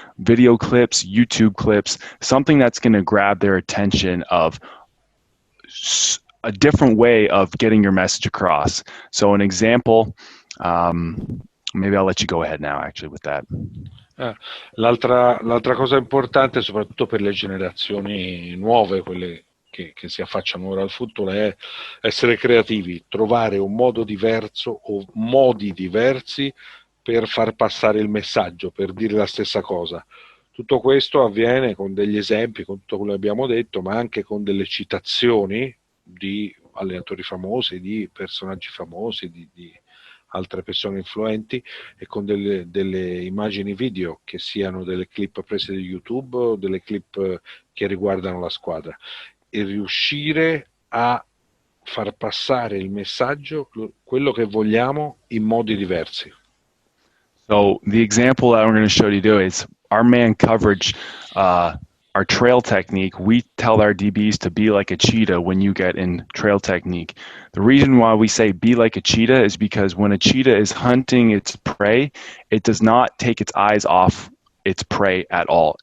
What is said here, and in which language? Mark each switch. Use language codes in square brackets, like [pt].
[en] Video clips, YouTube clips, something that's going to grab their attention of a different way of getting your message across. So an example, maybe I'll let you go ahead now actually with that. [it] L'altra cosa importante, soprattutto per le generazioni nuove, quelle che si affacciano ora al futuro, è essere creativi, trovare un modo diverso o modi diversi per far passare il messaggio, per dire la stessa cosa. Tutto questo avviene con degli esempi, con tutto quello che abbiamo detto, ma anche con delle citazioni di allenatori famosi, di personaggi famosi, di altre persone influenti, e con delle immagini video, che siano delle clip prese da YouTube o delle clip che riguardano la squadra, e riuscire a far passare il messaggio, quello che vogliamo, in modi diversi. [en] So the example that I'm going to show you do is our man coverage, our trail technique. We tell our DBs to be like a cheetah when you get in trail technique. The reason why we say be like a cheetah is because when a cheetah is hunting its prey, it does not take its eyes off its prey at all.